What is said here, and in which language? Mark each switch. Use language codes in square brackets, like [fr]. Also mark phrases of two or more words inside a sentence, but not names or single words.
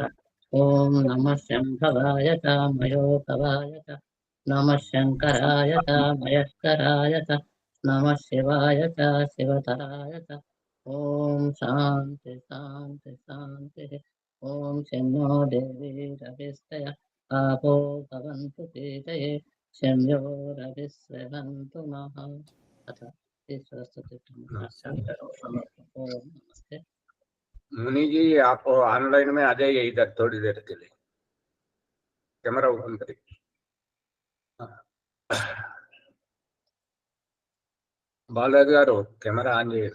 [sa] ఓం నమ శంభవాయ మయోభవాయ నమ శంకరాయ మయస్కరాయ నమ శివాయ శివతరాయ. ఓం శాంతి శాంతి శాంతి. ఓం శంభో దేవి రవిస్తయ ఆపో భవంతు పీతయే శంభో రవిస్రవంతు మహా. అథ सरस्वती ओम नमस्ते। [hi] मुनि जी आप ऑनलाइन में आ जाइए इधर थोड़ी देर के लिए, कैमरा बंद करिए। [te] బాలాజీ గారూ [en] camera on [te] చేయండి.